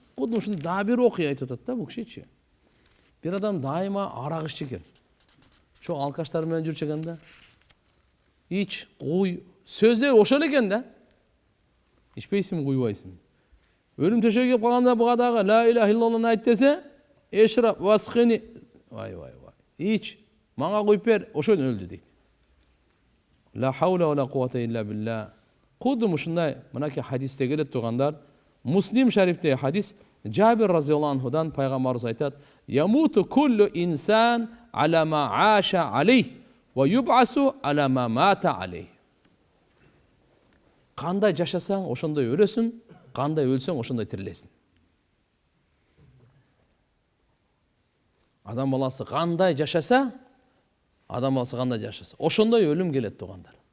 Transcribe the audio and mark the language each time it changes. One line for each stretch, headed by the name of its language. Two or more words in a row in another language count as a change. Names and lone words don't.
Kyrgyz: Куду ушундай дагы бир окуя айтып атат да бул кишичи. Бир адам дайыма арак иччү экен. Чоң алкаштар менен жүрчү экен да. Ич, куй, сөздөр ошол экен да. Ичпейсиңби, куйбайсыңбы? Өлүм төшөгүгө келип калганда буга дагы
Arabic: لا إله إلا الله
Kyrgyz: айт десе,
Arabic: اشرب واسقني,
Kyrgyz: вай. Ич, мага куйуп бер, ошондон өлдү дейт.
Arabic: لا حول ولا قوة إلا بالله.
Kyrgyz: Кудум ушундай, мынакей хадисте келет тургандар, Муслим шарифте хадис, Жабир
Arabic: رضي الله عنه
Kyrgyz: пайгамбарыбыз айтат:
Arabic: "يموت كل إنسان على ما عاش عليه ويبعث على ما مات عليه."
Kyrgyz: Кандай жашасаң, ошондой өлөсүң, кандай өлсөң, ошондой тирилесиң. Адам баласы кандай жашаса, ошондой өлүм келет тугандар.